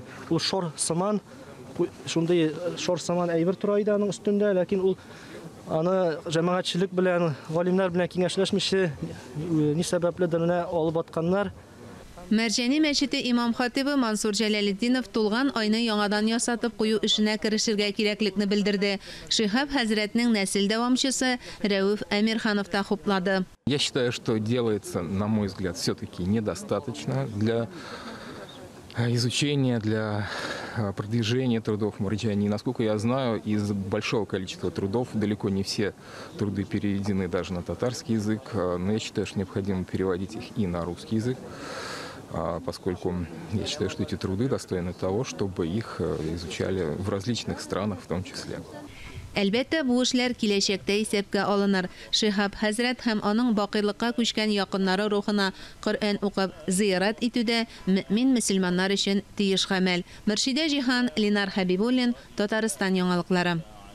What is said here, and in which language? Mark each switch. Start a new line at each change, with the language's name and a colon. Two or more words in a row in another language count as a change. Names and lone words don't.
Tatar: Ул шор сыман, шундый шор сыман әйбер тора иде аның өстендә, ләкин ул аны җәмәгатьчелек белән, галимнәр белән киңәшләшмичә ни сәбәпледер менә алып атканнар. Мәрҗани мәчете имам хатибы Мансур Җәләлетдинов тулган айны яңадан ясатып кую эшенә керешергә кирәклекне белдерде. Шиһаб хәзрәтнең нәсел дәвамчысы Рәүф Әмирханов та хуплады.
Russian: Я считаю, что делается, на мой взгляд, все-таки недостаточно для изучения, для продвижения трудов Мәрҗани. Насколько я знаю, из большого количества трудов далеко не все труды переведены даже на татарский язык, но я считаю, что необходимо переводить их и на русский язык, поскольку я считаю, что эти труды достойны того, чтобы их изучали в различных странах в том числе.
Tatar: Әлбәттә, бу эшләр киләчәктә исәпкә алыныр. Шиһаб хәзрәт һәм аның бакыйлыкка күчкән якыннары рухына Коръән укып зиярат итүдә мөмин мөселманнар өчен тиеш гамәл. Мөршидә Җиһан, Ленар Хәбибуллин, Татарстан яңалыклары.